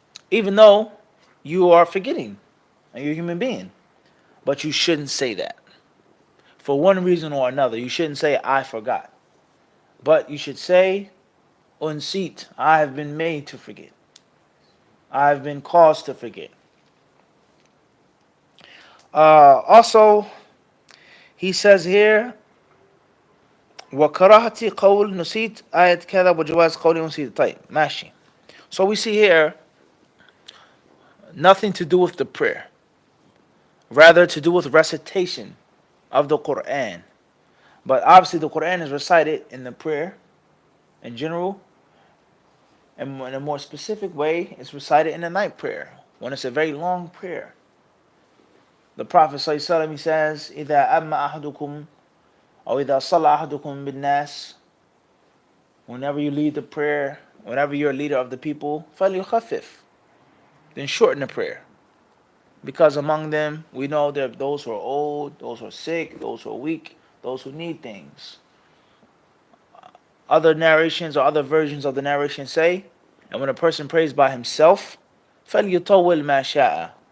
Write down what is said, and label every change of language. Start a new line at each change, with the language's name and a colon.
English: Even though you are forgetting and you're a human being. But you shouldn't say that. For one reason or another, you shouldn't say, I forgot. But you should say, unseat, I have been made to forget. I have been caused to forget. Also, he says here,
Arabic: وَكَرَاهَةِ قَوْلِ نُسِيت آيَةْ كَذَا وَجَوَازِ قَوْلِ نُسِيت. طيب, ماشي.
English: So we see here, nothing to do with the prayer. Rather to do with recitation of the Quran. But obviously the Quran is recited in the prayer in general. And in a more specific way, it's recited in the night prayer. When it's a very long prayer. The Prophet ﷺ, he says,
Arabic: إِذَا أَمَّا أَحَدُكُمْ أو إِذَا صَلَّى أَحَدُكُمْ بِالنَّاسِ.
English: Whenever you lead the prayer, whenever you're a leader of the people,
Arabic: فَلْيُخَفِّفْ.
English: Then shorten the prayer. Because among them, we know there are those who are old, those who are sick, those who are weak, those who need things. Other narrations or other versions of the narration say, and when a person prays by himself,
Arabic: فَلْيُطَوِّلْ مَا شَاءَ.